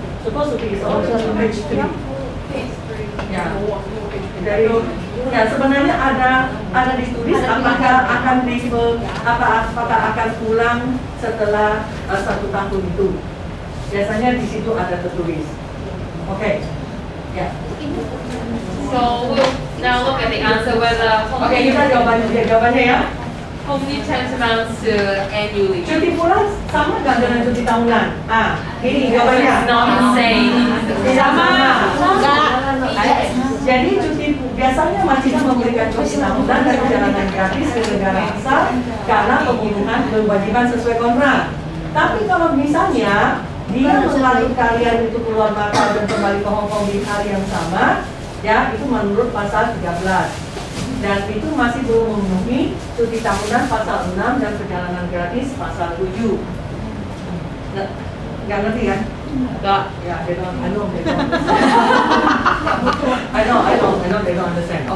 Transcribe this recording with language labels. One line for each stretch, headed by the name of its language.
English: Supposed to be is on page 3.
Indonesian: Ya. Dari ya sebenarnya ada ditulis apakah akan apakah akan pulang setelah 1 tahun itu. Biasanya di situ ada tertulis. Oke. Ya.
English: So we'll now look at the answer whether
Indonesian: Oke, kita jawabannya ya.
English: home leave tantamount to annual leave.
Indonesian: Cuti pulang sama nggak dengan cuti tahunan? Ah, ini jawabannya.
English: It's not the same.
Indonesian: Sama. Enggak. Jadi cuti biasanya majikan memberikan cuti tahunan dan perjalanan gratis ke negara asal karena pemenuhan kewajiban sesuai kontrak. Tapi kalau misalnya dia melalui kalian itu keluar Macau dan kembali ke Hong Kong di hari yang sama, ya itu menurut pasal 13. Dan itu masih belum memenuhi cuti tahunan pasal 6 dan perjalanan gratis pasal 7. Nggak ngerti kan? Enggak.
English: Ya, they don't, I know they don't. I know they don't understand.